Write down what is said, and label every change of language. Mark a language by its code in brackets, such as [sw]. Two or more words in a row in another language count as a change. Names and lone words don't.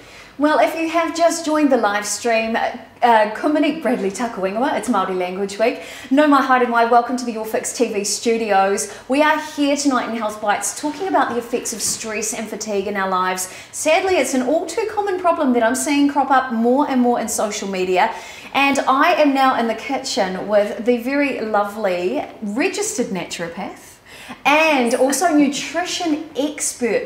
[en] Well, if you have just joined the live stream, Kumanik Bradley Takawingawa, it's Māori Language Week. [mi] No mai haere mai, [en] welcome to the YourFixTV studios. We are here tonight in Healthbites talking about the effects of stress and fatigue in our lives. Sadly, it's an all too common problem that I'm seeing crop up more and more in social media. And I am now in the kitchen with the very lovely registered naturopath and also nutrition expert.